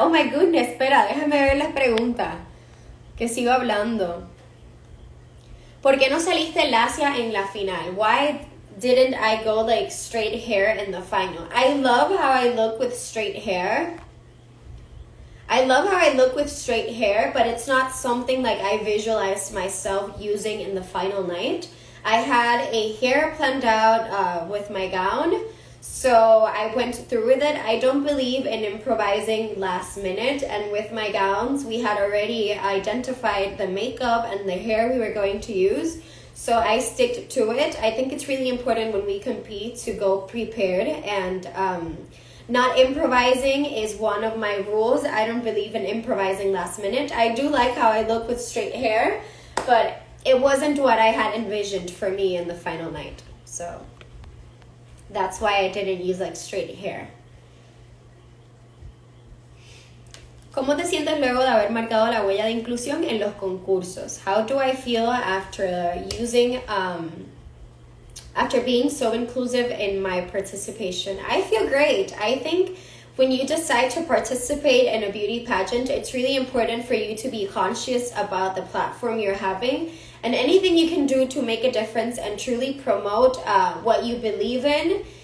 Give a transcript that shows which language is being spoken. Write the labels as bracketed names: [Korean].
[English] Oh my goodness, [Spanish] espera, déjame ver las preguntas. Que sigo hablando. ¿Por qué no saliste lacia en la final? [English] Why didn't I go like straight hair in the final? I love how I look with straight hair. I love how I look with straight hair, but it's not something like I visualized myself using in the final night. I had a hair planned out with my gown. So I went through with it. I don't believe in improvising last minute, and with my gowns we had already identified the makeup and the hair we were going to use, so I stick to it. I think it's really important when we compete to go prepared, and not improvising is one of my rules. I don't believe in improvising last minute. I do like how I look with straight hair, but it wasn't what I had envisioned for me in the final night, so that's why I didn't use like straight hair. [Spanish] ¿Cómo te sientes luego de haber marcado la huella de inclusión en los concursos? [English] How do I feel after using, after being so inclusive in my participation? I feel great. I think when you decide to participate in a beauty pageant, it's really important for you to be conscious about the platform you're having, and anything you can do to make a difference and truly promote what you believe in.